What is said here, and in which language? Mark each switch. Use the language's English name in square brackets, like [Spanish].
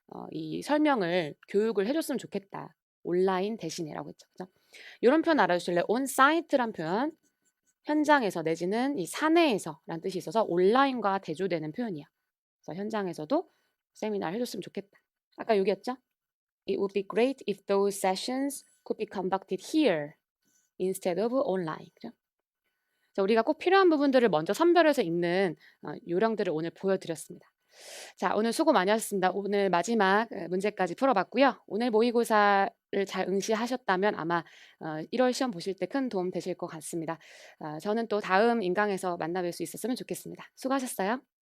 [Korean] 이 설명을 교육을 해 줬으면 좋겠다. 온라인 대신에라고 했죠. 그죠? 요런 표현 알아주실래요? on site란 표현 현장에서 내지는 이 사내에서라는 뜻이 있어서 온라인과 대조되는 표현이야. 그래서 현장에서도 세미나를 해 줬으면 좋겠다. 아까 여기였죠? [English] It would be great if those sessions could be conducted here instead of online. [Korean] 그죠? 자, 우리가 꼭 필요한 부분들을 먼저 선별해서 읽는 요령들을 오늘 보여드렸습니다. 자, 오늘 수고 많이 하셨습니다. 오늘 마지막 문제까지 풀어봤고요. 오늘 모의고사를 잘 응시하셨다면 아마 1월 시험 보실 때 큰 도움 되실 것 같습니다. 저는 또 다음 인강에서 만나뵐 수 있었으면 좋겠습니다. 수고하셨어요.